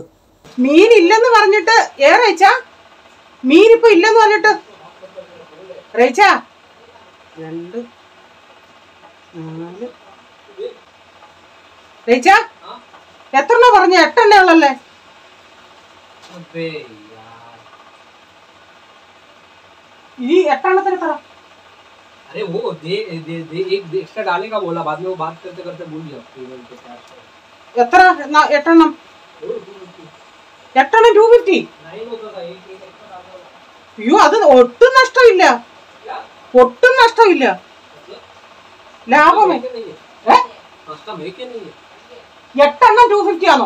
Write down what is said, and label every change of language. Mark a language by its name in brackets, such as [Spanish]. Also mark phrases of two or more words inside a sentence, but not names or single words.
[Malayalam] മീൻ ഇല്ലെന്ന് പറഞ്ഞിട്ട് റേച്ചാ, മീൻ ഇപ്പൊ ഇല്ലെന്ന് പറഞ്ഞിട്ട് റേച്ചാ 2 4 റേച്ചാ എത്രണ്ണ പറഞ്ഞ? 8 എണ്ണ ഉള്ളല്ലേ? ഈ 8 എണ്ണത്തിന് എത്ര? [Hindi] अरे वो एक एक्स्ट्रा डालेगा बोला, बाद में वो बात करते करते भूल गया पेमेंट के साथ. [Malayalam] എത്ര? 8 എണ്ണം. 8 എണ്ണം 250. അയ്യോ, അത് ഒട്ടും നഷ്ടമില്ല, ഒട്ടും നഷ്ടമില്ല, ലാഭമേ. 8 എണ്ണം 250 ആണോ?